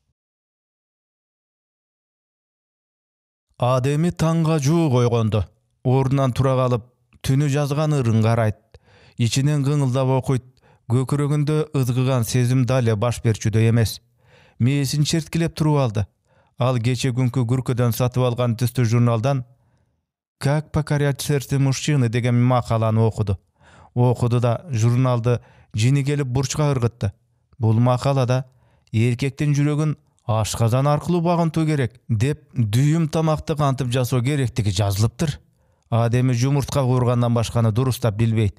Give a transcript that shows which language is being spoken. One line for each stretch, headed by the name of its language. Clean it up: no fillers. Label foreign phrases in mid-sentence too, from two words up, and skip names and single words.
Kyrgyz: Адеми таңга жуук ойгонду. Ордунан тура калып, түнү жазган ырын карайт. Ичинен кыңылдап окуйт. Көкүрөгүндө ызгыган сезим дале баш берчүдөй эмес. Мээсин черткилеп туруп алды. Ал кече күнкү күркөдөн сатып алган түстүү журналдан «Как покорять сердце мужчины» деген макаланы окуду. Окуду да журналды жини келип бурчка ыргытты. Бул макалада эркектин жүрөгүн ашказан аркылуу багынтуу керек деп дүйүм тамакты кантип жасоо керектиги жазылыптыр. Адеми жумуртка куургандан башканы дурустап билбейт.